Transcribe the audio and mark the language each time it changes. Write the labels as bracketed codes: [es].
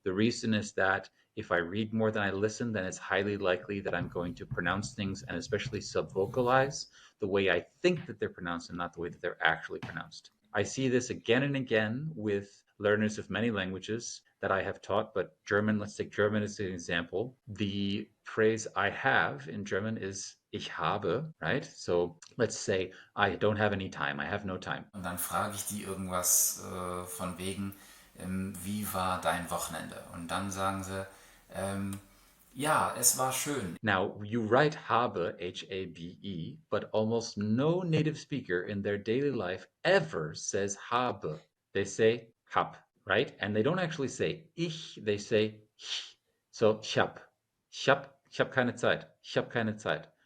[en] The reason is that if I read more than I listen, then it's highly likely that I'm going to pronounce things and especially subvocalize the way I think that they're pronounced and not the way that they're actually pronounced. I see this again and again with learners of many languages that I have taught, but German, let's take German as an example. The phrase I have in German is [de] ich habe, [en] right? So let's say I don't have any time, I have no time. [de] Und dann frage ich die irgendwas von wegen, wie war dein Wochenende? Und dann sagen sie, ja, es war schön. [en] Now, you write habe, H-A-B-E, but almost no native speaker in their daily life ever says habe. They say hab, right? And they don't actually say ich, they say ich. [de] So, ich hab keine Zeit. Ich hab keine Zeit.